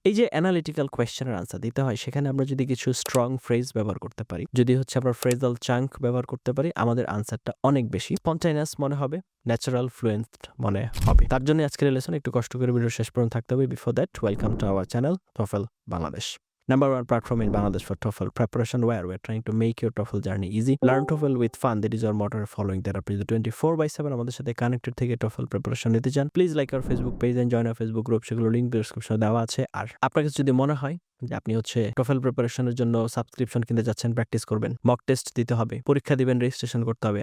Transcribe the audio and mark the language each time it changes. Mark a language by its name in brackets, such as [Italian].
[Bangla] এই যে analytical কোয়েশ্চেনের answer দিতে হয়, সেখানে আমরা যদি কিছু স্ট্রং ফ্রেজ ব্যবহার করতে পারি, যদি হচ্ছে আমরা ফ্রেজাল চাঙ্ক ব্যবহার করতে পারি, আমাদের আনসারটা অনেক বেশি স্পন্টেনিয়াস মনে হবে, ন্যাচারাল ফ্লুয়েন্ট মনে হবে। তার জন্য আজকের লেসন একটু কষ্ট করে ভিডিও শেষ পর্যন্ত থাকতে হবে। [English] Before that, welcome to our channel TOEFL Bangladesh. Number one platform in Bangladesh for TOEFL preparation, where we're trying to make your TOEFL journey easy. Learn TOEFL with fun. That is our motto. Following that up to 24/7 [Bangla] আমাদের সাথে connected থেকে TOEFL preparation নিতে চান, [English] Please like our Facebook page and join our Facebook group. [Bangla] সেগুলো link ডেসক্রিপশনে দেওয়া আছে। আর আপনার কাছে যদি মনে হয় যে আপনি হচ্ছে TOEFL প্রিপারেশনের জন্য সাবস্ক্রিপশন কিনতে যাচ্ছেন, প্র্যাকটিস করবেন, মক টেস্ট দিতে হবে, পরীক্ষা দিবেন, রেজিস্ট্রেশন করতে হবে।